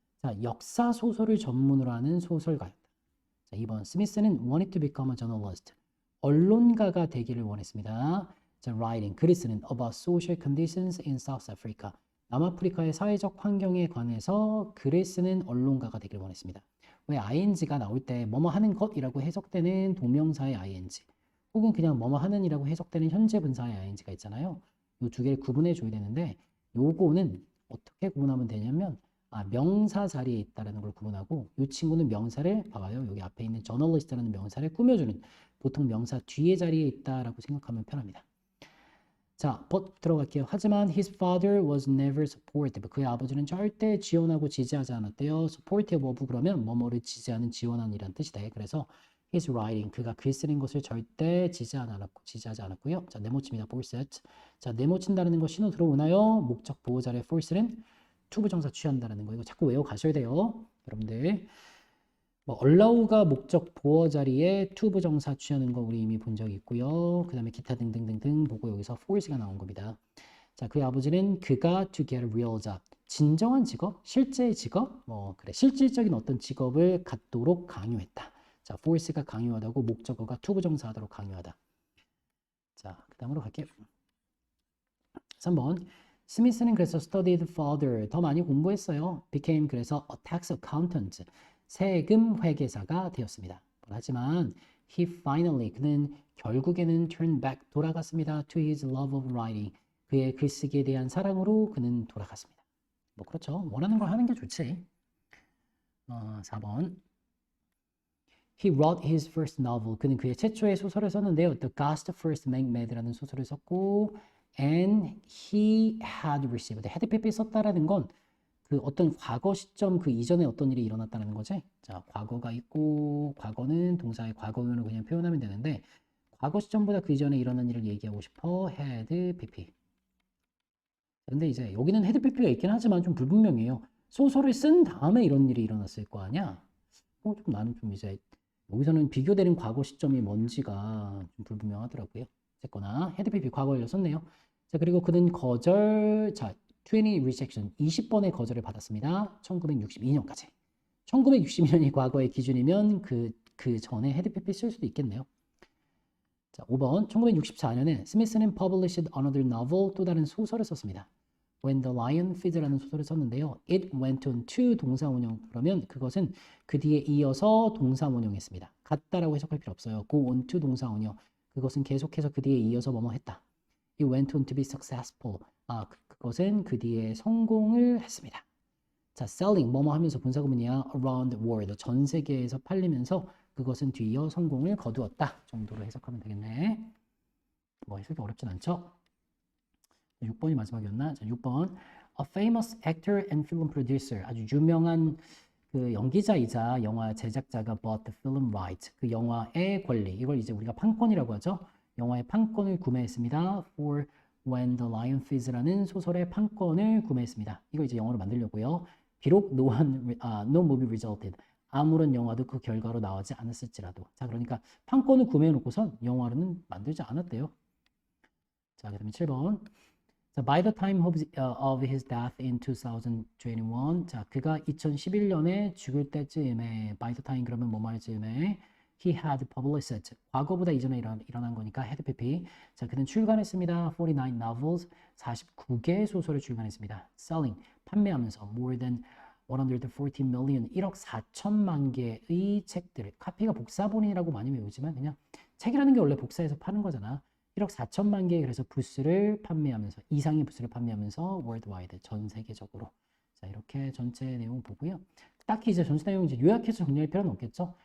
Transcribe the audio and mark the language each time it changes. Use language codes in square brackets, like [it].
[ko] 자, 역사 소설을 전문으로 하는 소설가였다. 자, 2번 스미스는 [en] wanted to become a journalist. [ko] 언론가가 되기를 원했습니다. [en] 자, writing [ko] 글을 쓰는 [en] about social conditions in South Africa. [ko] 남아프리카의 사회적 환경에 관해서 글을 쓰는 언론가가 되기를 원했습니다. 왜 ing가 나올 때 뭐뭐 하는 것이라고 해석되는 동명사의 ing 혹은 그냥 뭐뭐 하는이라고 해석되는 현재 분사의 ing가 있잖아요. 이 두 개를 구분해 줘야 되는데 요거는 어떻게 구분하면 되냐면 명사 자리에 있다라는 걸 구분하고 이 친구는 명사를 봐봐요. 여기 앞에 있는 journalist라는 명사를 꾸며주는 보통 명사 뒤에 자리에 있다라고 생각하면 편합니다. 자, but 들어갈게요. 하지만 [en] his father was never supportive. [ko] 그의 아버지는 절대 지원하고 지지하지 않았대요. [en] supportive of [ko] 그러면 뭐뭐를 지지하는 지원한이란 뜻이다. 그래서 [en] his writing [ko] 그가 글 쓰는 것을 절대 지지하지 않았고요. 자, 네모칩니다. forset. 자, 네모친다는 거 신호 들어오나요? 목적 보호자의 force는 to 부정사 취한다는 거 이거 자꾸 외워 가셔야 돼요. 여러분들. 뭐 allow가 목적 보어 자리에 to 부정사 취하는 거 우리 이미 본 적이 있고요. 그 다음에 기타 등등등등 보고 여기서 force가 나온 겁니다. 자, 그의 아버지는 그가 [en] to get a real job. [ko] 진정한 직업, 실제 직업, 실질적인 어떤 직업을 갖도록 강요했다. 자, force가 강요하다고 목적어가 to 부정사 하도록 강요하다. 자, 그 다음으로 갈게요. 3번. 스미스는 그래서 [en] studied further. [ko] 더 많이 공부했어요. [en] became [ko] 그래서 [en] a tax accountant. [ko] 세금 회계사가 되었습니다. 하지만 [en] he finally [ko] 그는 결국에는 [en] turned back [ko] 돌아갔습니다. [en] to his love of writing. [ko] 그의 글쓰기에 대한 사랑으로 그는 돌아갔습니다. 뭐 그렇죠. 원하는 걸 하는 게 좋지. 4번. [en] He wrote his first novel. [ko] 그는 그의 최초의 소설을 썼는데요. [en] The Ghost First Make Mad [ko] 라는 소설을 썼고 [en] and he had received. [ko] had pp 썼다라는 건 그 어떤 과거 시점 그 이전에 어떤 일이 일어났다는 거지. 자, 과거가 있고 과거는 동사의 과거형으로 그냥 표현하면 되는데 과거 시점보다 그 이전에 일어난 일을 얘기하고 싶어. [en] had pp. [ko] 근데 이제 여기는 had pp가 있긴 하지만 좀 불분명해요. 소설을 쓴 다음에 이런 일이 일어났을 거 아니야. 좀 나는 좀 이제 여기서는 비교되는 과거 시점이 뭔지가 좀 불분명하더라고요. 어쨌거나 had pp 과거를 썼네요. 자, 그리고 그는 자 [en] 20 rejection [ko] 20번의 거절을 받았습니다. 1962년까지. 1962년이 과거의 기준이면 그 전에 had pp 쓸 수도 있겠네요. 자, 5번 1964년에 스미스는 [en] published another novel [ko] 또 다른 소설을 썼습니다. When the Lion Feed라는 소설을 썼는데요. [en] It went on to [ko] 동사원형 그러면 그것은 그 뒤에 이어서 동사원형했습니다. 같다라고 해석할 필요 없어요. [en] Go on to [ko] 동사원형 그것은 계속해서 그 뒤에 이어서 뭐뭐 했다. [en] It went on to be successful. [ko] 그것은 그 뒤에 성공을 했습니다. 자, [en] selling [ko] 뭐뭐 하면서 분사구문이야. [en] around the world [ko] 전 세계에서 팔리면서 그것은 뒤이어 성공을 거두었다 정도로 해석하면 되겠네. 뭐 해석이 어렵진 않죠? 6번이 마지막이었나? 자, 6번. [en] A famous actor and film producer. [ko] 아주 유명한 그 연기자이자 영화 제작자가 [en] bought the film right. [ko] 그 영화의 권리. 이걸 이제 우리가 판권이라고 하죠. 영화의 판권을 구매했습니다. For When the Lion Feeds라는 소설의 판권을 구매했습니다. 이거 이제 영어로 만들려고요. 비록 [en] no movie resulted. [ko] 아무런 영화도 그 결과로 나오지 않았을지라도. 자, 그러니까 판권을 구매해놓고선 영화로는 만들지 않았대요. 자, 그 다음에 7번. [en] 자, by the time of his death in 2021. [ko] 자, 그가 2011년에 죽을 때쯤에 [en] by the time [ko] 그러면 뭐 말 즈음에 [en] he had published. [ko] 과거보다 이전에 일어난 거니까 had pp. 자, 그는 출간했습니다. [en] 49 novels. [ko] 49개의 소설을 출간했습니다. [en] selling. [ko] 판매하면서 [en] more than 140 million. [ko] 1억 4천만 개의 책들을. 카피가 복사본이라고 많이 외우지만 그냥 책이라는 게 원래 복사해서 파는 거잖아. 1억 4천만 개의 그래서 부스를 판매하면서 이상의 부스를 판매하면서 [en] worldwide [ko] 전 세계적으로. 자, 이렇게 전체 내용 보고요. 딱히 이제 전체 내용 이제 요약해서 정리할 필요는 없겠죠.